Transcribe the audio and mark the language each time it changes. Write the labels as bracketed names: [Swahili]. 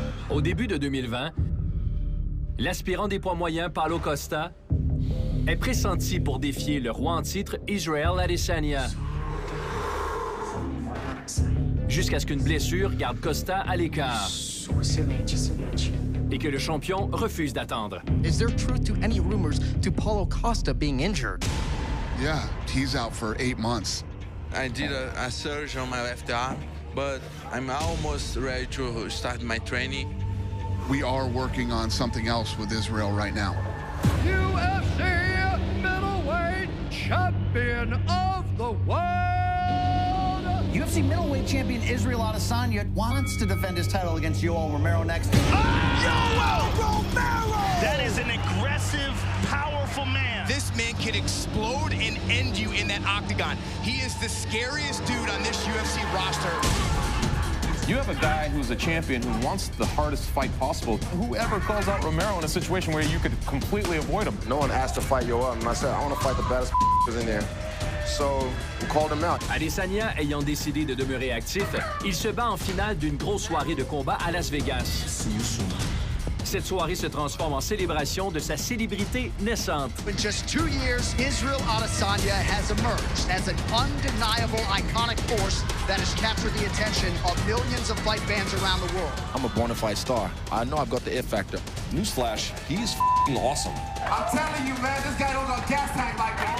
[French] Au début de 2020, l'aspirant des poids moyens Paulo Costa est pressenti pour défier le roi en titre Israel Adesanya. Jusqu'à ce qu'une blessure garde Costa à l'écart. Et que le champion refuse d'attendre. [English] Is there truth to any rumors to Paulo Costa being injured? Yeah, he's out for 8 months. I did a surgery on my left arm, but I'm almost ready to start my training. We are working on something else with Israel right now. UFC middleweight champion of the world! UFC middleweight champion Israel Adesanya wants to defend his title against Yoel Romero next. Yoel Romero! That is an aggressive, powerful man. This man can explode and end you in that octagon. He is the scariest dude on this UFC roster. You have a guy who's a champion who wants the hardest fight possible. Whoever calls out Romero in a situation where you could completely avoid him? No one asked to fight Yoel, and I said, I want to fight the baddest in there. So, we called him out. [French] Adesanya ayant décidé de demeurer actif, il se bat en finale d'une grosse soirée de combat à Las Vegas. Cette soirée se transforme en célébration de sa célébrité naissante. [English] In just 2 years, Israel Adesanya has emerged as an undeniable, iconic force that has captured the attention of millions of fight fans around the world. I'm a bona fide star. I know I've got the it factor. Newsflash, he's awesome. I'm telling you, man, this guy don't got gas tank like that.